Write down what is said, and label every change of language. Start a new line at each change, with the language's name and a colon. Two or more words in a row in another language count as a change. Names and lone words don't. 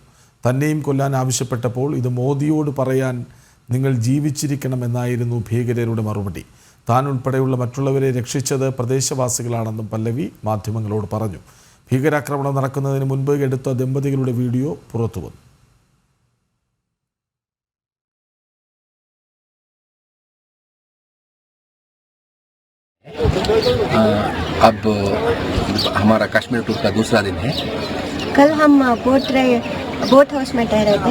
Malayalam: തന്നെയും കൊല്ലാൻ ആവശ്യപ്പെട്ടപ്പോൾ ഇത് മോദിയോട് പറയാൻ നിങ്ങൾ ജീവിച്ചിരിക്കണമെന്നായിരുന്നു ഭീകരരുടെ മറുപടി. താൻ ഉൾപ്പെടെയുള്ള മറ്റുള്ളവരെ രക്ഷിച്ചത് പ്രദേശവാസികളാണെന്നും പല്ലവി മാധ്യമങ്ങളോട് പറഞ്ഞു. ഭീകരാക്രമണം നടക്കുന്നതിന് മുൻപ് എടുത്ത ദമ്പതികളുടെ വീഡിയോ പുറത്തുവന്നു.
Hindi: अब हमारा कश्मीर टूर का दूसरा दिन है। कल हम बोट हाउस में ठहरे थे।